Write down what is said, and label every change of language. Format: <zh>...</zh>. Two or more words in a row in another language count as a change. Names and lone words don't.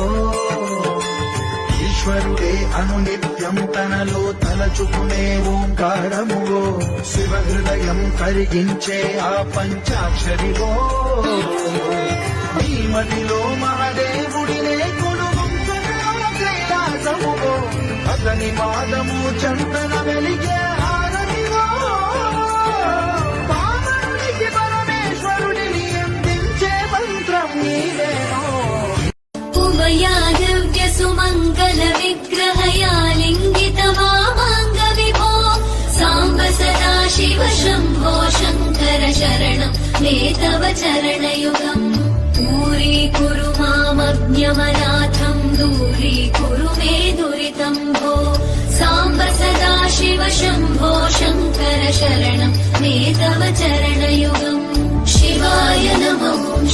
<te>ఈశ్వరుడే అనునిత్యం తనలో తలచుకునే ఓంకారమువో శివ హృదయం కరిగించే ఆ పంచాక్షరివో ఈ మదిలో మహాదేవుడినే కైలాసమువో అతని పాదము చందన వెలిగే హారతివో పావనునికి పరమేశ్వరుడిని అందించే మంత్రం నీవేనో</te> <sa>ఉమయాదివ్య సుమంగళ విగ్రహయా లింగిత వామాంగ విభో సాంబ సదా శివ శంభో శంకర శరణం మే తవ చరణయుగం दूरीकुरु मामज्ञमनाथं दूरीकुरु मे दुरितं भो साम्ब सदा शिव शम्भो शङ्कर शरणं मे तव चरणयुगम् शिवाय नमः।</sa>